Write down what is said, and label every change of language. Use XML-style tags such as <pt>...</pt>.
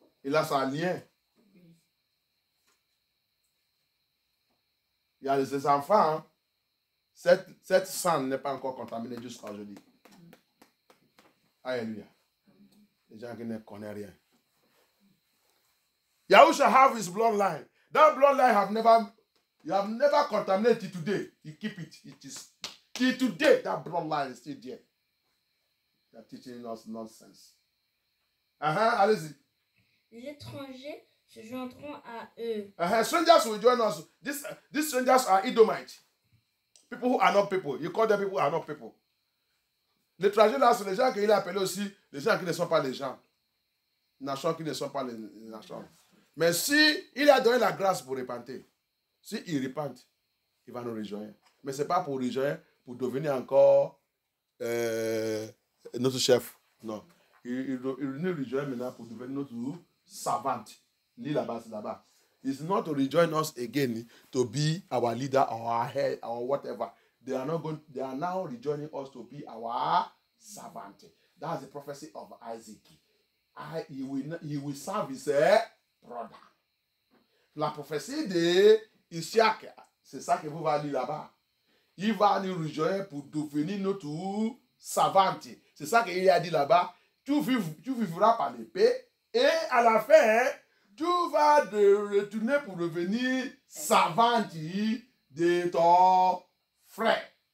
<fr>Il a sa lien. Oui. Il y a ses enfants. Hein? Cette sang n'est pas encore contaminé jusqu'à aujourd'hui. Alléluia. Les gens qui ne connaissent rien.</fr> <en>Yahushua have his bloodline. That bloodline you have never contaminated it today. You keep it. It is till today. That bloodline is still there. They are teaching us nonsense.</en> <fr>Allez-y. Les étrangers se joindront à eux.</fr> <en>Strangers will join us. These strangers are Edomites. People who are not people. You call them people who are not people.</en> <fr>Les étrangers là, c'est les gens qu'il a appelés aussi, les gens qui ne sont pas les gens. Nations qui ne sont pas les nations. Mais si il a donné la grâce pour repentir, si il repente, il va nous rejoindre. Mais ce n'est pas pour rejoindre, pour devenir encore notre chef. Non. Il nous rejoint maintenant pour devenir notre servante. Lis là-bas, c'est là-bas.</fr> <en>It's not to rejoin us again to be our leader or our head or whatever. They are now rejoining us to be our servant. That's the prophecy of Isaac. He will serve his brother.</en> <fr>La prophétie de Isaac, c'est ça que vous allez lire là-bas. Il va nous rejoindre pour devenir notre servante. C'est ça qu'il a dit là-bas. Tu vivras par l'épée et à la fin, tu vas retourner pour devenir servante de ton frère.</fr>